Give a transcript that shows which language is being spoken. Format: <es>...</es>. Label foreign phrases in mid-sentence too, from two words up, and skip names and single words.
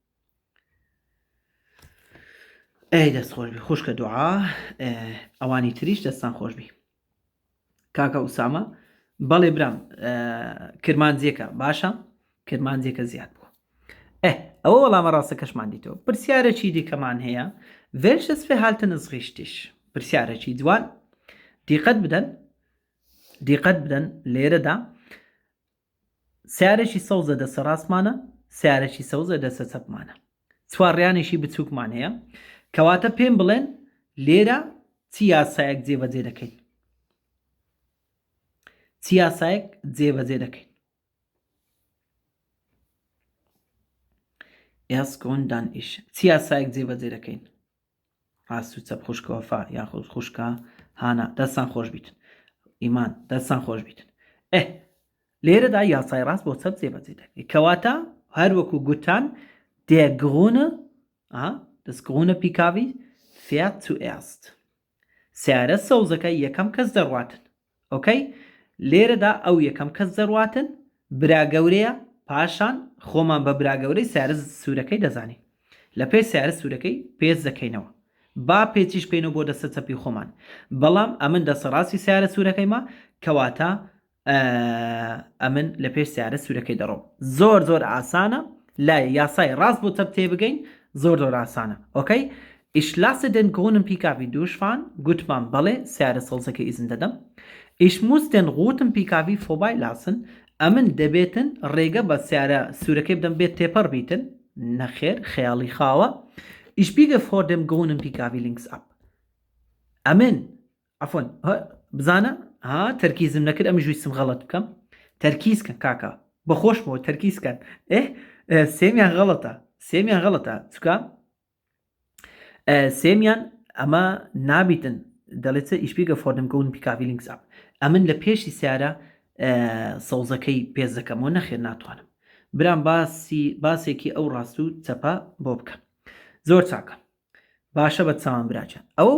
<ckb>ئەی دەست خۆشبی خوشکە دوعا ئەوانی تریش دەستان خۆشبی. کاکە ئوسامە بەڵێ برام کرمانجیەکە باشە کرمانجیەکە زیاد بووە. ئەوە وەڵامە ڕاستەکەشمان دیتەوە. پرسیارێکی دیکەمان هەیە</ckb> <de>welches Verhalten ist richtig؟</de> <ckb>پرسیارێکی جوان دیقەت بدەن لێرەدا سیارێکی سەوزە دەسە ڕاستمانە سیارێکی سەوزە دەسە چەپمانە چوارڕیانێکی بچووکمان هەیە کەواتە پێم بڵێن لێرە چی یاسایەک جێبەجێ دەکەین چی یاسایەک جێبەجێ دەکەین ئێسکۆندان ئیش چی یاسایەک جێبەجێ دەکەین ڕاست و چەپ خوشکەوەفا یاخود خوشکە هانا دەستان خۆش بیتن ئیمان دەستان خۆش بیتن لێرەدا یاسای ڕاست بۆ چەپ جێبەجێ دەکەین کەواتە هەروەکو گوتان</ckb> <de>der Grüne das grüne PKW fährt zuerst</de> <ckb>سیارە سەوزەکە یەکەم کەس دەڕواتن ئۆکەی لێرەدا ئەو یەکەم کەس دەڕواتن براگەورەیە پاشان خۆمان بە براگەورەی سیارە سوورەکەی دەزانین لە پێش سیارە سوورەکەی پێش دەکەینەوە با پێچیش پێینەوە بۆ دەستە چەپی خۆمان بەڵام ئەمن دەسە ڕاستی سیارە سوورەکەیمە کەواتە ئەمن لە پێش سیارە سوورەکەی دەڕۆم زۆر زۆر ئاسانە لای یاسای ڕاست بۆ چەپ تێبگەین زۆر زۆر ئاسانە ئۆکەی</ckb> <de>Ich lasse den grünen PKW durchfahren.</de> <ckb>Gutmann بەڵێ سیارە سەوزەکە ئیزن دەدەم.</ckb> <de>Ich muss den roten PKW vorbeilassen.</de> <ckb>ئەمن دەبێتن ڕێگە بە سیارە سوورەکەی بدەم بێت تێپەڕ بیتن نەخێر خەیاڵی خاوە.</ckb> <de>Ich biege vor dem grünen PKW links ab.</de> <ckb>ئەمن عفۆن بزانە تەرکیزم نەکرد ئەمە ژویستم غەڵەت بکەم تەرکیزکەن کاکە بەخۆشمەوە تەرکیزکەن سێمیان غەڵەتە چکە سێمیان ئەمە نابیتن دەڵێتە ئیشپیگە فۆردم گەون پیکاوی لینکس ئەپ ئەمن لە پێشی سیارە سەوزەکەی پێز دەکەمەوە نەخێر ناتوانم برام باسێکی ئەو ڕاست و چەپە بۆ بکەم زۆر چاکە باشە بە چاوان براجە ئەوە</ckb>